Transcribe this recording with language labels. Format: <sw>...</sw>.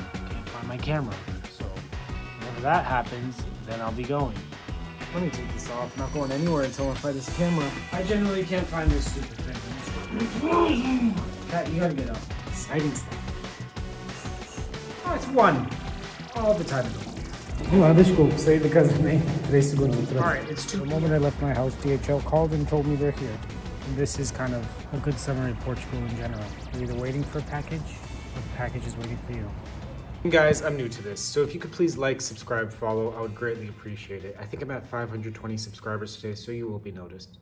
<en>I can't find my camera. So, whenever that happens, then I'll be going. Let me take this off. I'm not going anywhere until I find this camera. I generally can't find this stupid thing. Pat, you gotta get up. Exciting stuff. Oh, it's one. All the time ago.</en> <pt>Desculpa, saí da casa também 3 segundos atrás.</pt> <en>Alright, it's 2 p.m. The moment I left my house, DHL called and told me they're here. And this is kind of a good summary of Portugal in general. You're either waiting for a package, or the package is waiting for you. Guys, I'm new to this, so if you could please like, subscribe, follow, I would greatly appreciate it. I think I'm at 520 subscribers today, so you will be noticed.</en>